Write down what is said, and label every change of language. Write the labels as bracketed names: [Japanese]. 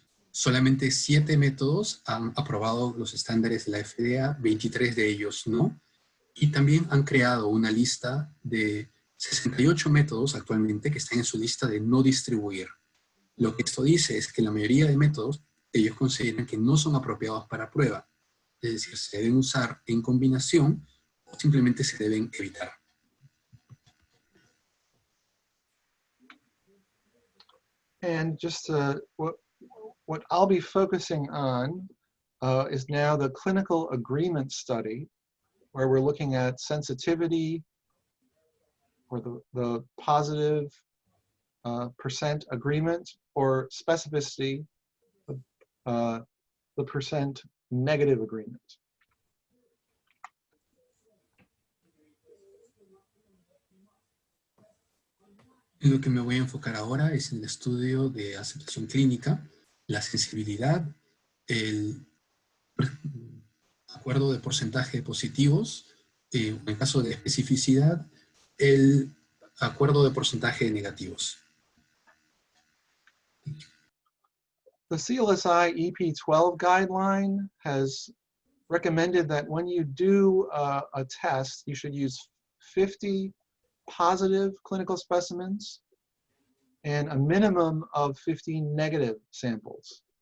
[Spanish] Solamente 7 métodos han aprobado los estándares de la FDA, 23 de ellos no, y también han creado una lista de 68 métodos actualmente que están en su lista de no distribuir. Lo que esto dice es que la mayoría de métodos ellos consideran que no son apropiados para prueba, es decir, se deben usar en combinación o simplemente se deben evitar. [English] And just what I'll be focusing on is now the clinical agreement study, where we're looking at sensitivity, or the positive percent agreement, or specificity, the percent negative agreement. [Spanish] Lo que me voy a enfocar ahora es en el estudio de aceptación clínica, la sensibilidad, el acuerdo de porcentaje de positivos, en el caso de especificidad, el acuerdo de porcentaje de negativos. [English] The CLSI EP12 guideline has recommended that when you do a test, you should use 50 positive clinical specimens and a minimum of 15 negative samples.